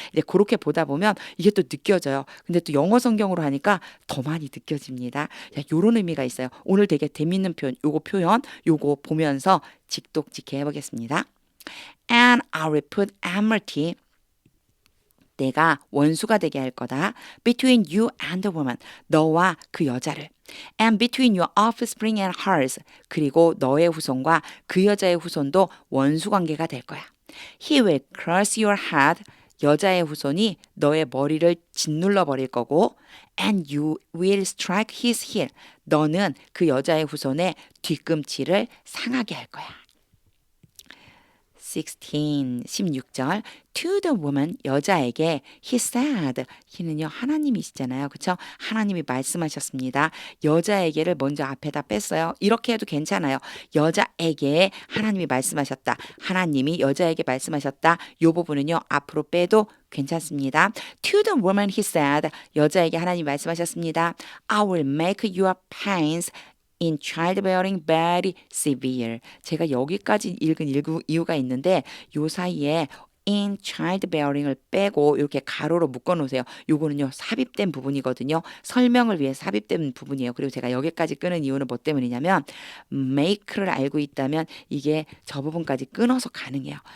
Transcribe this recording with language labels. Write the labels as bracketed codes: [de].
[ko] 이제 그렇게 보다 보면 이게 또 느껴져요. 근데 또 영어 성경으로 하니까 더 많이 느껴집니다. 이런 의미가 있어요. 오늘 되게 재밌는 표현, 요거 보면서 직독직해 해보겠습니다. [en] And I will put enmity [ko] 내가 원수가 되게 할 거다. [en] Between you and the woman. [ko] 너와 그 여자를. [en] And between your offspring and hers. [ko] 그리고 너의 후손과 그 여자의 후손도 원수 관계가 될 거야. [en] He will crush your head. [ko] 여자의 후손이 너의 머리를 짓눌러 버릴 거고 [en] and you will strike his heel. [ko] 너는 그 여자의 후손의 뒤꿈치를 상하게 할 거야. 16절 [en] to the woman [ko] 여자에게 [en] he said [ko] he는요 하나님이시잖아요. 그렇죠? 하나님이 말씀하셨습니다. 여자에게를 먼저 앞에다 뺐어요. 이렇게 해도 괜찮아요. 여자에게 하나님이 말씀하셨다. 하나님이 여자에게 말씀하셨다. 이 부분은요 앞으로 빼도 괜찮습니다. [en] To the woman he said [ko] 여자에게 하나님이 말씀하셨습니다. [en] I will make your pains in childbearing very severe. [ko] 제가 여기까지 읽은 이유가 있는데 요 사이에 [en] in childbearing [ko] 을 빼고 이렇게 가로로 묶어 놓으세요. 요거는요 삽입된 부분이거든요. 설명을 위해 삽입된 부분이에요. 그리고 제가 여기까지 끄는 이유는 뭐 때문이냐면 make를 알고 있다면 이게 저 부분까지 끊어서 가능해요.